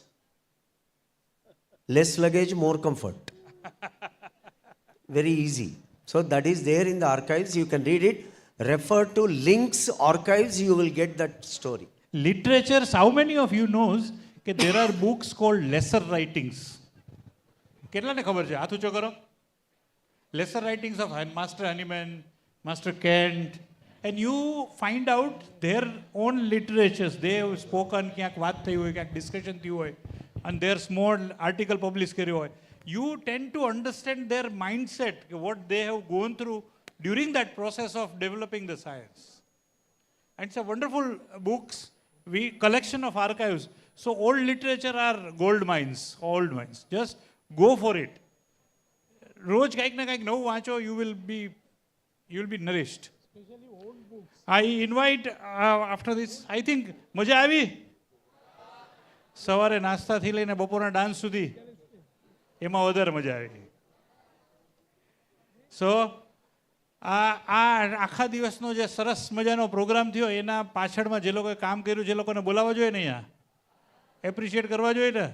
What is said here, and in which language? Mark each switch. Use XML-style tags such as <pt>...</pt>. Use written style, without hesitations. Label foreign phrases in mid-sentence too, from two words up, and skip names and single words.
<en>Less luggage, more comfort. Very easy. So that is there in the archives. You can read it. Refer to links archives, you will get that story. Literatures, how many of you knows that there are books called lesser writings?</en> <gu>કેટલાને ખબર છે? હાથ ઊંચો કરો.</gu> <en>Lesser writings of Master Hahnemann, Master Kent, and you find out their own literatures. They have spoken,</en> <gu>ક્યાંક વાત થઈ હોય, ક્યાંક discussion થયું હોય,</gu> <en>and their small article published</en> <gu>કર્યો હોય.</gu> <en>You tend to understand their mindset, what they have gone through during that process of developing the science. And it's a wonderful books, collection of archives. So old literature are gold mines, old mines. Just go for it.</en> <gu>રોજ કંઈક ને કંઈક નવું વાંચો,</gu> <en>you will be nourished. I invite after this, I think</en> <gu>મજા આવી? સવારે નાસ્તાથી લઈને બપોરના ડાન્સ સુધી એમાં વધારે મજા આવી. સો આ આખા દિવસનો જે સરસ મજાનો પ્રોગ્રામ થયો એના પાછળમાં જે લોકોએ કામ કર્યું છે એ લોકોને બોલાવવા જોઈએ ને, અહીંયા એપ્રિશિએટ કરવા જોઈએ ને.</gu>